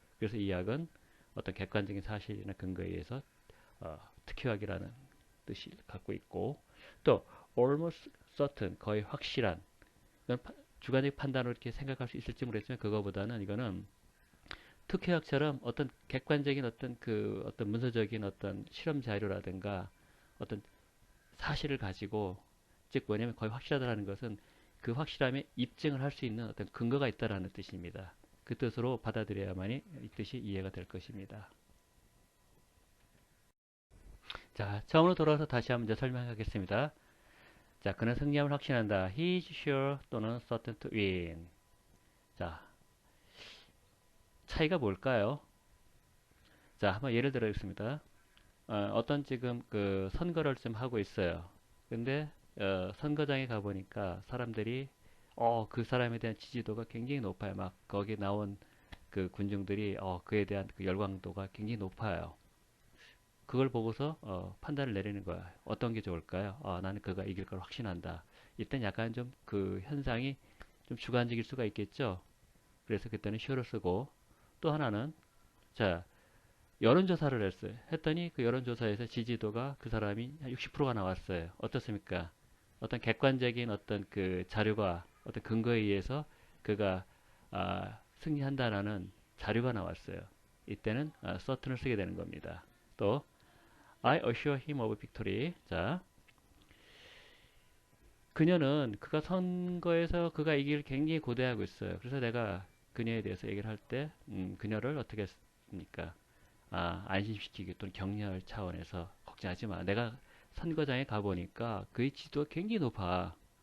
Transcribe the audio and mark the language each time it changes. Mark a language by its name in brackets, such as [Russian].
[Korean] 그래서 이 약은 어떤 객관적인 사실이나 근거에 의해서 특효약이라는 뜻이 갖고 있고, 또 [English] almost certain, [Korean] 거의 확실한, 주관적 판단으로 이렇게 생각할 수 있을지 모르겠지만 그거보다는 이거는 특효약처럼 어떤 객관적인 어떤 그 어떤 문서적인 어떤 실험 자료라든가 어떤 사실을 가지고, 즉 뭐냐면 거의 확실하다는 것은 그 확실함에 입증을 할 수 있는 어떤 근거가 있다라는 뜻입니다. 그 뜻으로 받아들여야만이 이 뜻이 이해가 될 것입니다. 자, 처음으로 돌아와서 다시 한번 설명하겠습니다. 자, 그는 승리함을 확신한다. [English] He is sure [Korean] 또는 [English] certain to win. [Korean] 자, 차이가 뭘까요? 자, 한번 예를 들어보겠습니다. 어떤 지금 그 선거를 좀 하고 있어요. 근데 선거장에 가보니까 사람들이 그 사람에 대한 지지도가 굉장히 높아요. 막 거기 나온 그 군중들이 그에 대한 그 열광도가 굉장히 높아요. 그걸 보고서 판단을 내리는 거야. 어떤 게 좋을까요? 나는 그가 이길 걸 확신한다. 이땐 약간 좀 그 현상이 좀 주관적일 수가 있겠죠. 그래서 그때는 sho를 쓰고, 또 하나는 자, 여론조사를 했어요. 했더니 그 여론조사에서 지지도가 그 사람이 한 60%가 나왔어요. 어떻습니까? 어떤 객관적인 어떤 그 자료가 어떤 근거에 의해서 그가 승리한다라는 자료가 나왔어요. 이때는 certain을 쓰게 되는 겁니다. [English] 또 I assure him of victory. [Korean] 자, 그녀는 그가 선거에서 그가 이기를 굉장히 고대하고 있어요. 그래서 내가 그녀에 대해서 얘기를 할 때, 그녀를 어떻게 했습니까? 안심시키기 또는 격려할 차원에서 걱정하지 마. 내가 선거장에 가보니까 그의 지도가 굉장히 높아.